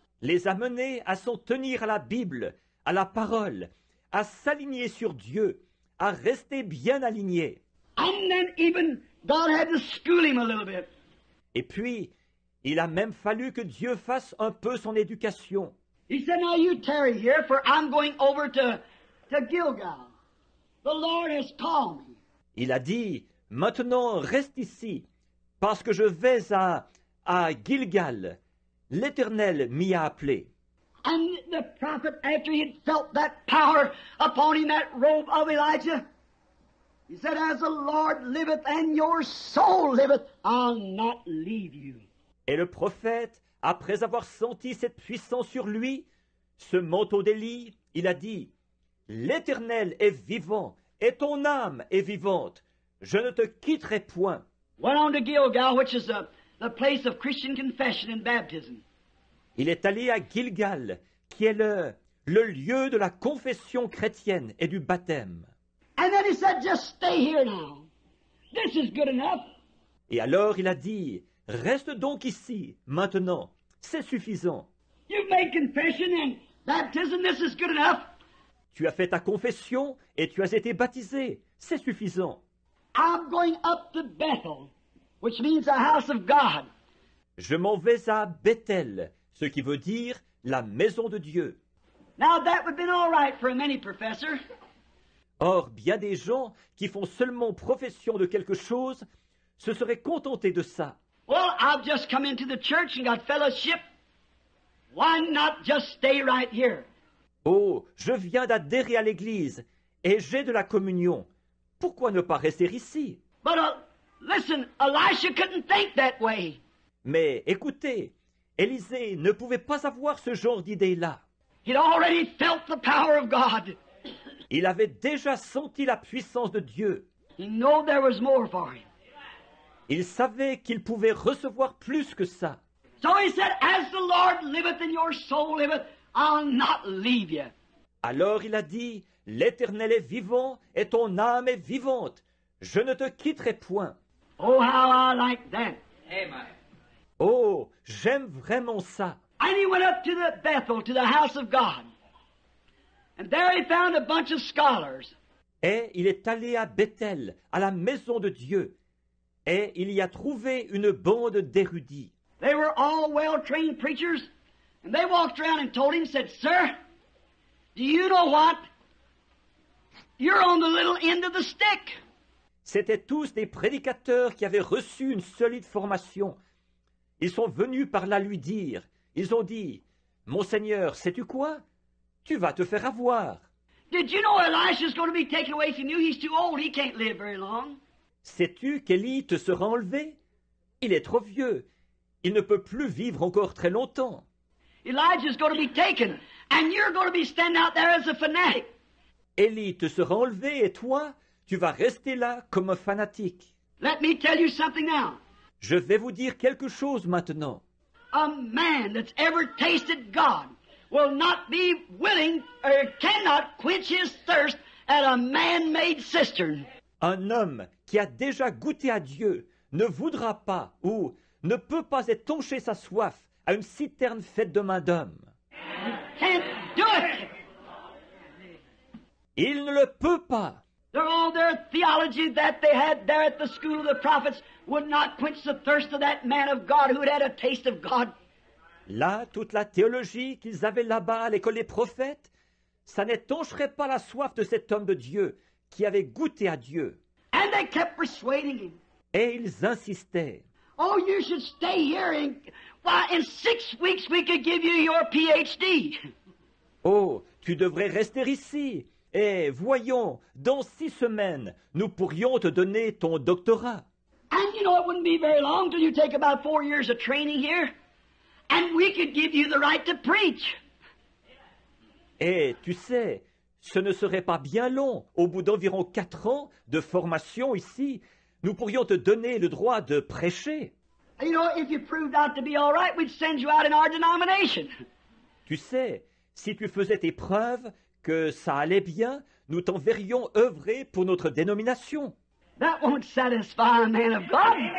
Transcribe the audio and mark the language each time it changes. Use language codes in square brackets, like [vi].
[fr] les a menés à s'en tenir à la Bible, à la parole, à s'aligner sur Dieu, à rester bien alignés. [en] And then even God had to school him a little bit. [fr] Et puis, il a même fallu que Dieu fasse un peu son éducation. [en] He said, now you tarry here, for I'm going over to Gilgal. The Lord has called me. [fr] Il a dit, maintenant reste ici, parce que je vais à Gilgal. L'Éternel m'y a appelé. [en] And the prophet, after he had felt that power upon him, that robe of Elijah, he said, as the Lord liveth and your soul liveth, I'll not leave you. [fr] Et le prophète, après avoir senti cette puissance sur lui, ce manteau d'Élie, il a dit, l'Éternel est vivant et ton âme est vivante. Je ne te quitterai point. [en] Went on to Gilgal, which is the place of Christian confession and baptism. [fr] Il est allé à Gilgal, qui est le lieu de la confession chrétienne et du baptême. [en] And then he said, just stay here now. This is good enough. [fr] Et alors il a dit, reste donc ici, maintenant, c'est suffisant. [en] You've made confession and baptism, this is good enough. [fr] Tu as fait ta confession et tu as été baptisé, c'est suffisant. [en] I'm going up to Bethel, which means the house of God. [fr] Je m'en vais à Bethel, ce qui veut dire la maison de Dieu. [en] Now that would have been all right for many professors. [fr] Or, bien des gens qui font seulement profession de quelque chose se seraient contentés de ça. [en] Well, I've just come into the church and got fellowship. Why not just stay right here? [fr] Oh, je viens d'adhérer à l'Église et j'ai de la communion. Pourquoi ne pas rester ici? [en] But listen, Elisha couldn't think that way. [fr] Mais écoutez, Élisée ne pouvait pas avoir ce genre d'idée-là. [en] He'd already felt the power of God. [fr] Il avait déjà senti la puissance de Dieu. [en] He knew there was more for him. [fr] Il savait qu'il pouvait recevoir plus que ça. [en] So he said, as the Lord liveth and your soul liveth, I'll not leave you. [fr] Alors il a dit, l'Éternel est vivant et ton âme est vivante. Je ne te quitterai point. [en] Oh, how I like that. Amen. [fr] Oh, j'aime vraiment ça. [en] And he went up to the Bethel, to the house of God. And there he found a bunch of scholars. [fr] Et il est allé à Bethel, à la maison de Dieu. Et il y a trouvé une bande d'érudits. [en] They were all well-trained preachers. And they walked around and told him, said, Sir, do you know what? You're on the little end of the stick. [fr] C'étaient tous des prédicateurs qui avaient reçu une solide formation. Ils sont venus par là lui dire, ils ont dit, Monseigneur, sais-tu quoi? Tu vas te faire avoir. [en] Did you know Elisha's going to be taken away from you? He's too old. He can't live very long. [fr] Sais-tu qu'Élie te sera enlevé? Il est trop vieux. Il ne peut plus vivre encore très longtemps. [en] Elijah's going to be taken, and you're going to be standing out there as a fanatic. [fr] Élie te sera enlevé et toi, tu vas rester là comme un fanatique. [en] Let me tell you something now. [fr] Je vais vous dire quelque chose maintenant. [en] A man that's ever tasted God will not be willing or cannot quench his thirst at a man-made cistern. [fr] Un homme qui a déjà goûté à Dieu ne voudra pas ou ne peut pas étancher sa soif à une citerne faite de main d'homme. [en] Can't do it. [fr] Il ne le peut pas. [en] All their theology that they had there at the school of the prophets would not quench the thirst of that man of God who had had a taste of God. [fr] Là, toute la théologie qu'ils avaient là-bas à l'école des prophètes, ça n'étancherait pas la soif de cet homme de Dieu qui avait goûté à Dieu. [en] And they kept persuading him. [fr] Et ils insistaient. [en] Oh, you should stay here. Why, in 6 weeks we could give you your PhD. [fr] Oh, tu devrais rester ici. Et voyons, dans 6 semaines, nous pourrions te donner ton doctorat. [en] And you know, it wouldn't be very long till you take about 4 years of training here. And we could give you the right to preach. [fr] Et tu sais, ce ne serait pas bien long. Au bout d'environ 4 ans de formation ici, nous pourrions te donner le droit de prêcher. [en] You know, if you proved out to be all right, we'd send you out in our denomination. [fr] Tu sais, si tu faisais tes preuves que ça allait bien, nous t'enverrions œuvrer pour notre dénomination. [en] That won't satisfy a man of God.